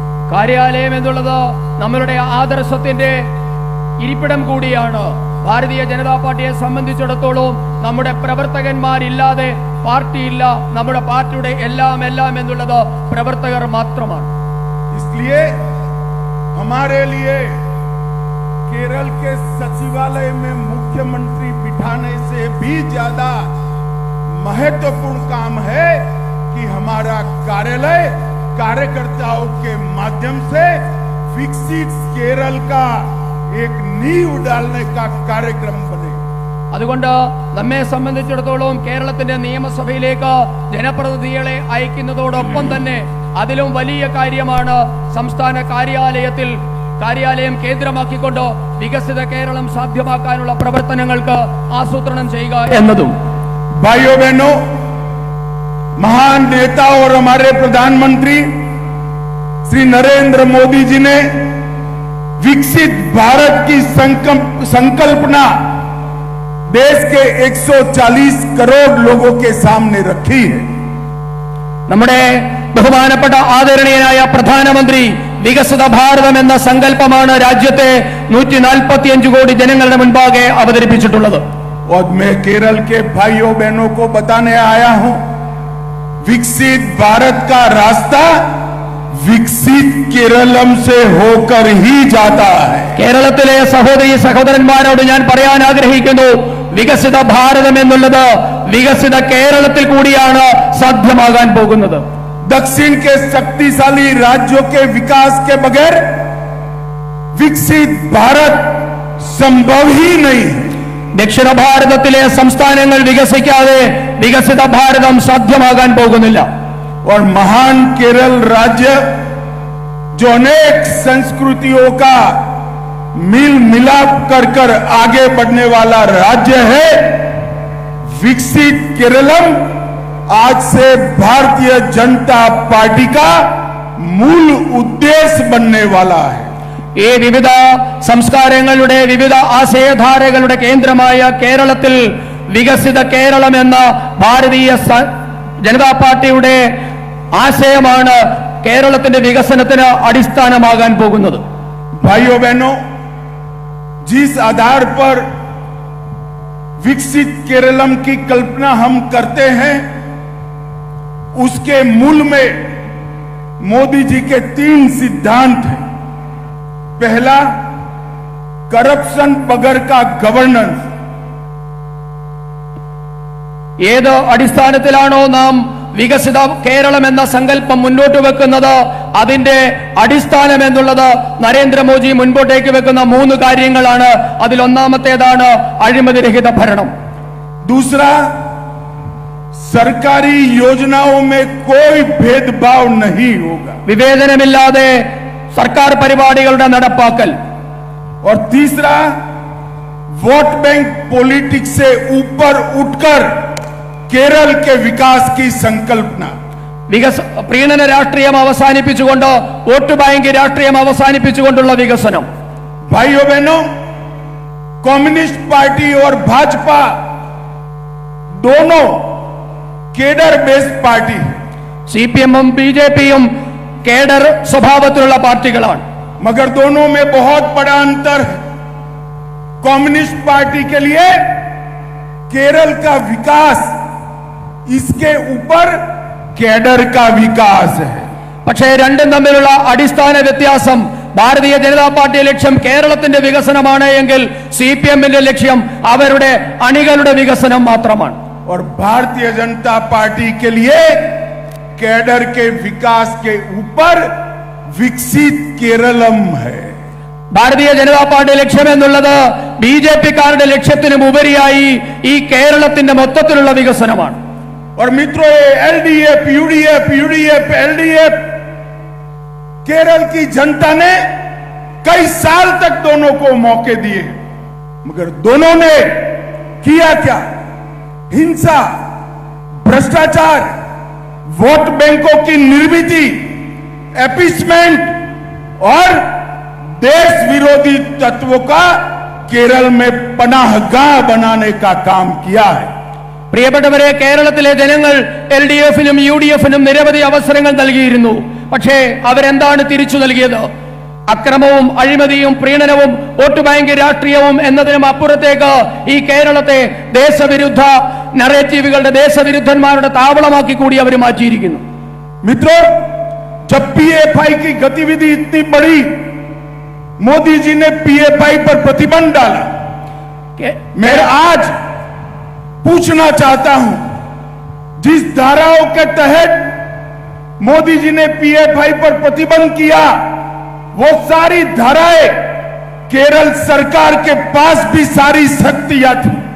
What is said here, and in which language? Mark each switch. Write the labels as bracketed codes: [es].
[ml] കാര്യാലയം എന്നുള്ളത് നമ്മളുടെ ആദർശത്തിന്റെ ഇരിപ്പിടം കൂടിയാണ്. ഭാരതീയ ജനതാ പാർട്ടിയെ സംബന്ധിച്ചിടത്തോളം നമ്മുടെ പ്രവർത്തകന്മാരില്ലാതെ പാർട്ടിയില്ല. നമ്മുടെ പാർട്ടിയുടെ എല്ലാം എന്നുള്ളത് പ്രവർത്തകർ മാത്രമാണ്. [hi] इसलिए हमारे लिए केरल के सचिवालय में मुख्यमंत्री बिठाने से भी ज्यादा महत्वपूर्ण काम है कि हमारा कार्यालय कार्यकर्ताओं के माध्यम से विकसित केरल का एक नींव डालने का कार्यक्रम बने। [ml] അതുകൊണ്ട് നമ്മെ സംബന്ധിച്ചിടത്തോളം കേരളത്തിന്റെ നിയമസഭയിലേക്ക് ജനപ്രതിനിധികളെ അയക്കുന്നതോടൊപ്പം തന്നെ അതിലും വലിയ കാര്യമാണ് സംസ്ഥാന കാര്യാലയം കേന്ദ്രമാക്കിക്കൊണ്ട് വികസിത കേരളം സാധ്യമാക്കാനുള്ള പ്രവർത്തനങ്ങൾക്ക് ആസൂത്രണം ചെയ്യുക എന്നതും. [hi] भाइयों बहनों, महान नेता और हमारे प्रधानमंत्री श्री नरेंद्र मोदी जी ने विकसित भारत की संकल्पना देश के 140 करोड़ लोगों के सामने रखी है। [ml] നമ്മുടെ ബഹുമാനപ്പെട്ട ആദരണീയനായ പ്രധാനമന്ത്രി വികസിത ഭാരതം എന്ന സങ്കല്പമാണ് രാജ്യത്തെ 145 കോടി ജനങ്ങളുടെ മുൻപാകെ അവതരിപ്പിച്ചിട്ടുള്ളത്. [hi] और मैं केरल के भाइयों बहनों को बताने आया हूं, विकसित भारत का रास्ता विकसित केरलम से होकर ही जाता है. [ml] കേരളത്തിലെ സഹോദരി സഹോദരന്മാരോട് ഞാൻ പറയാൻ ആഗ്രഹിക്കുന്നു, വികസിത ഭാരതം എന്നുള്ളത് വികസിത കേരളത്തിൽ കൂടിയാണ് സാധ്യമാകാൻ പോകുന്നത്. [hi] दक्षिण के शक्तिशाली राज्यों के विकास के बगैर विकसित भारत संभव ही नहीं है. [ml] ദക്ഷിണ ഭാരതത്തിലെ സംസ്ഥാനങ്ങൾ വികസിക്കാതെ വികസിത ഭാരതം സാധ്യമാകാൻ പോകുന്നില്ല. [hi] और महान केरल राज्य जो अनेक संस्कृतियों का मिल मिलाप कर आगे बढ़ने वाला राज्य है, विकसित केरलम आज से भारतीय जनता पार्टी का मूल उद्देश्य बनने वाला है. [ml] ഈ വിവിധ സംസ്കാരങ്ങളുടെ വിവിധ ആശയധാരകളുടെ കേന്ദ്രമായ കേരളത്തിൽ വികസിത കേരളം എന്ന ഭാരതീയ ജനതാ പാർട്ടിയുടെ ആശയമാണ് കേരളത്തിന്റെ വികസനത്തിന് അടിസ്ഥാനമാകാൻ പോകുന്നത്. [hi] भाइयों बहनों, जिस आधार पर विकसित केरलम की कल्पना हम करते हैं, उसके मूल में मोदी जी के 3 सिद्धांत हैं. पहला, करप्शन बगैर का गवर्नेंस. [ml] ഏത് അടിസ്ഥാനത്തിലാണോ നാം വികസിത കേരളം എന്ന സങ്കല്പം മുന്നോട്ട് വെക്കുന്നത്, അതിന്റെ അടിസ്ഥാനം എന്നുള്ളത് നരേന്ദ്രമോദി മുൻപോട്ടേക്ക് വെക്കുന്ന 3 കാര്യങ്ങളാണ്. അതിലൊന്നാമത്തേതാണ് അഴിമതിരഹിത ഭരണം. [hi] दूसरा, सरकारी योजनाओं में कोई भेदभाव नहीं होगा. [ml] വിവേചനമില്ലാതെ സർക്കാർ പരിപാടികളുടെ നടപ്പാക്കൽ. [hi] और तीसरा, वोट बैंक पॉलिटिक्स से ऊपर उठकर केरल के विकास की संकल्पना. [ml] പ്രീണന രാഷ്ട്രീയം അവസാനിപ്പിച്ചുകൊണ്ട് വോട്ട് ബാങ്ക് രാഷ്ട്രീയം അവസാനിപ്പിച്ചുകൊണ്ടുള്ള വികസനം. [hi] भाइयों बहनों, कम्युनिस्ट पार्टी और भाजपा दोनों केडर बेस्ड पार्टी. [ml] CPM-ഉം BJP-യും കേഡർ സ്വഭാവത്തിലുള്ള പാർട്ടികളാണ്. [hi] मगर दोनों में बहुत बड़ा अंतर है. कम्युनिस्ट पार्टी के लिए केरल का विकास, इसके ऊपर केडर का विकास है. [ml] പക്ഷേ രണ്ടും തമ്മിലുള്ള അടിസ്ഥാന വ്യത്യാസം, ഭാരതീയ ജനതാ പാർട്ടി ലക്ഷ്യം കേരളത്തിന്റെ വികസനമാണ് എങ്കിൽ CPM-ന്റെ ലക്ഷ്യം അവരുടെ അണികളുടെ വികസനം മാത്രമാണ്. [hi] और भारतीय जनता पार्टी के लिए कैडर के विकास के ऊपर विकसित केरलम है. [ml] ഭാരതീയ ജനതാ പാർട്ടി ലക്ഷ്യം എന്നുള്ളത് BJP-കാരുടെ ലക്ഷ്യത്തിനും ഉപരിയായി ഈ കേരളത്തിന്റെ മൊത്തത്തിലുള്ള വികസനമാണ്. [hi] और मित्रों, ये LDF, UDF, LDF, केरल की जनता ने कई साल तक दोनों को मौके दिए, मगर दोनों ने किया क्या? हिंसा, भ्रष्टाचार, वोट बैंकों की निर्मिति, एपीसमेंट और देश विरोधी तत्वों का केरल में पनाहगाह बनाने का काम किया है. [ml] പ്രിയപ്പെട്ടവരെ, കേരളത്തിലെ ജനങ്ങൾ LDF-നും UDF-നും നിരവധി അവസരങ്ങൾ നൽകിയിരുന്നു. പക്ഷേ അവരെന്താണ് തിരിച്ചു നൽകിയത്? അക്രമവും അഴിമതിയും പ്രീണനവും വോട്ട് ബാങ്ക് രാഷ്ട്രീയവും എന്നതിനും അപ്പുറത്തേക്ക് ഈ കേരളത്തെ ദേശവിരുദ്ധ നറേറ്റീവുകളുടെ ദേശവിരുദ്ധന്മാരുടെ താവളമാക്കി കൂടി അവർ മാറ്റിയിരിക്കുന്നു. [hi] मित्रों, जब PFI की गतिविधि इतनी बढ़ी, मोदी जी ने PFI पर प्रतिबंध डाला. मैं आज पूछना चाहता हूं, जिस धाराओं के तहत मोदी जी ने PFI पर प्रतिबंध किया, वो सारी धाराएं केरल सरकार के पास भी सारी शक्तियां थी.